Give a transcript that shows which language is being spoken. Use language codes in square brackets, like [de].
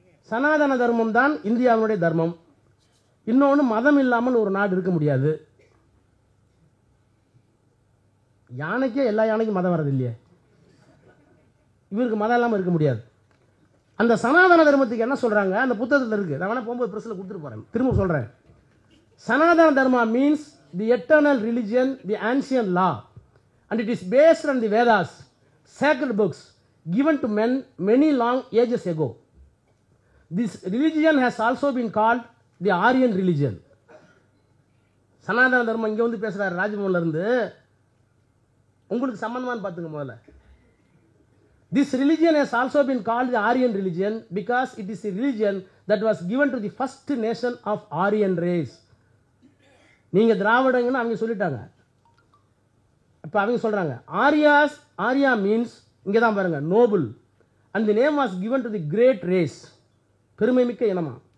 [ta] சனாதன தர்மம் தான் இந்தியாவுடைய தர்மம். இன்னொன்று, மதம் இல்லாமல் ஒரு நாடு இருக்க முடியாது. யானைக்கே எல்லா யானைக்கும் மதம் வரது இல்லையே, இவருக்கு மதம் இல்லாமல் இருக்க முடியாது. அந்த சனாதன தர்மத்துக்கு என்ன சொல்றாங்க? அந்த புத்தகத்தில் இருக்கு, நான் வேணா போகும்போது பிரஸ்ல கொடுத்துட்டு போறேன், திரும்ப சொல்றேன். [en] Sanatana Dharma means the eternal religion, the ancient law, and it is based on the Vedas, sacred books given to men many long ages ago. This religion has also been called the Aryan religion. [ta] சனாதன தர்மம் இங்க பேசுறாரு ராஜ்மோகன்ல இருந்து. உங்களுக்கு சம்பந்தமானு பாத்துங்க முதல்ல. [en] This religion has also been called the Aryan religion because it is a religion that was given to the first nation of Aryan race. [ta] நீங்க திராவிடங்கன்னு அவங்க சொல்லிட்டாங்க. இப்ப அவங்க சொல்றாங்க ஆரியா மீன்ஸ், இங்க தான் பாருங்க, Nobel, [en] and the name was given to the great race, [ta] பெருமை மிக்க இனமா.